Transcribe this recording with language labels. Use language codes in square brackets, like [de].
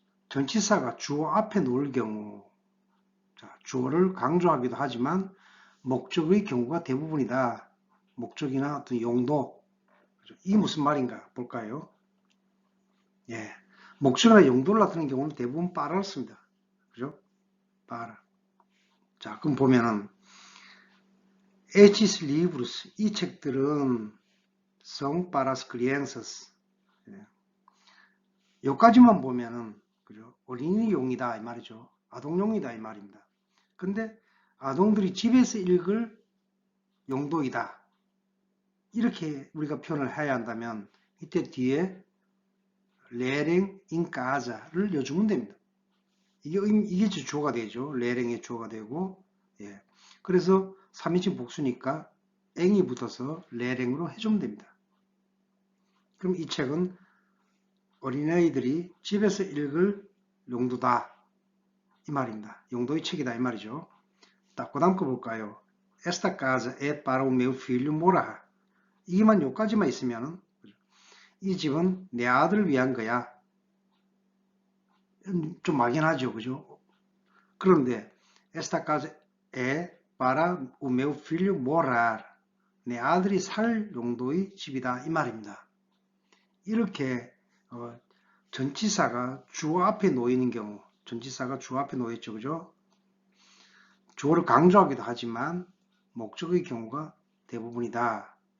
[ko] 전치사가 주어 앞에 놓을 경우 주어를 강조하기도 하지만 목적의 경우가 대부분이다. 목적이나 어떤 용도 이 무슨 말인가 볼까요? 목적이나 용도를 나타내는 경우는 대부분 빠라를 씁니다. 그죠? 빠라. 자, 그럼 보면은 [pt] Estes livros [ko] 이 책들은 [pt] são para as crianças. [ko] 여기까지만 보면은 그죠? 어린이용이다 이 말이죠. 아동용이다 이 말입니다. 근데 아동들이 집에서 읽을 용도이다. 이렇게 우리가 표현을 해야 한다면 이때 뒤에 [pt] leerem em casa [ko] 를 넣어주면 됩니다. 이게 주어가 되죠. leerem의 주어가 되고 그래서 3인칭 복수니까 eng이 붙어서 leerem으로 해주면 됩니다. 그럼 이 책은 어린아이들이 집에서 읽을 용도다. 이 말입니다. 용도의 책이다. 이 말이죠. 그 다음 거 볼까요? [pt] Esta casa é para o meu filho morar. [ko] 이만 여기까지만 있으면 이 집은 내 아들을 위한 거야. 좀 막연하죠. 그죠? [pt] 그런데 Esta casa é para o meu filho morar. [ko] 내 아들이 살 용도의 집이다. 이 말입니다. 이렇게 전치사가 주어 앞에 놓이는 경우 전치사가 주어 앞에 놓였죠. 그죠? 주어를 강조하기도 하지만 목적의 경우가 대부분이다.